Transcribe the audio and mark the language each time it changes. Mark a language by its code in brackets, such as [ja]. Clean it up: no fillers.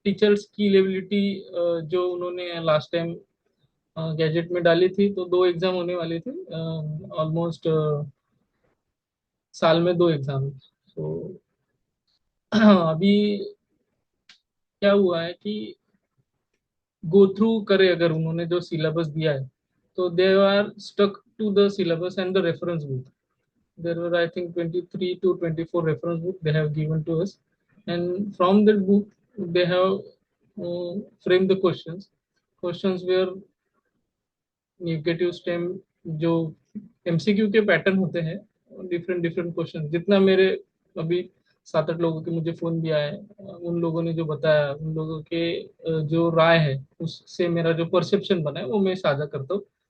[hi] Teachers की eligibility जो उन्होंने लास्ट टाइम गैजेट में डाली थी, तो दो एग्जाम होने वाले थे ऑलमोस्ट, साल में दो एग्जाम। तो अभी क्या हुआ है कि [en] go through [hi] करे अगर उन्होंने जो सिलेबस दिया है, तो [en] They are stuck to the syllabus and the reference book. There were, I think, 23 to 24 reference book they have given to us, and from that book they have framed the questions. Questions were negative stem, [hi] जो MCQ के pattern होते हैं, different different question. जितना मेरे अभी 7-8 लोगों के मुझे फोन भी आए, उन लोगों ने जो बताया, उन लोगों के जो राय है उससे मेरा जो परसेप्शन बना है वो मैं साझा करता हूँ।